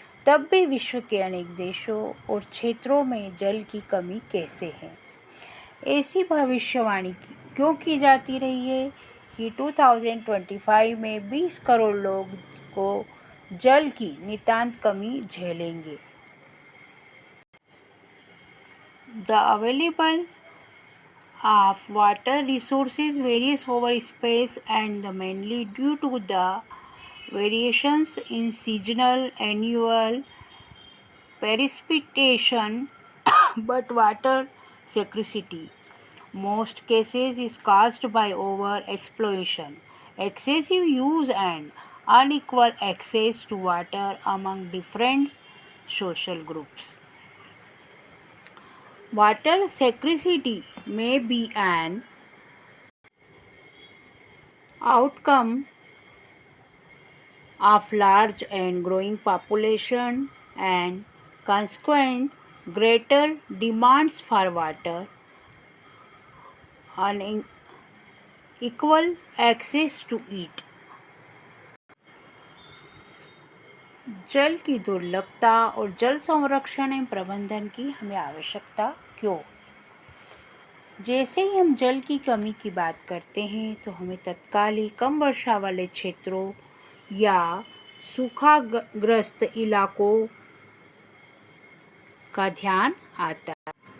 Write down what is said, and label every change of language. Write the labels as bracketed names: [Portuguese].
[Hindi] तब भी विश्व के अनेक देशों और क्षेत्रों में जल की कमी कैसे है? ऐसी भविष्यवाणी क्यों की जाती रही है कि 2025 में 20 करोड़ लोग को जल की नितांत कमी झेलेंगे। [English] The available of water resources varies over space and mainly due to the variations in seasonal annual precipitation but water scarcity most cases is caused by over exploitation, excessive use and unequal access to water among different social groups. Water scarcity may be an outcome of large and growing population and consequent greater demands for water, unequal access to it. [Hindi] जल की दुर्लभता और जल संरक्षण एवं प्रबंधन की हमें आवश्यकता क्यों? जैसे ही हम जल की कमी की बात करते हैं तो हमें तत्काल ही कम वर्षा वाले क्षेत्रों या सूखाग्रस्त इलाकों का ध्यान आता है।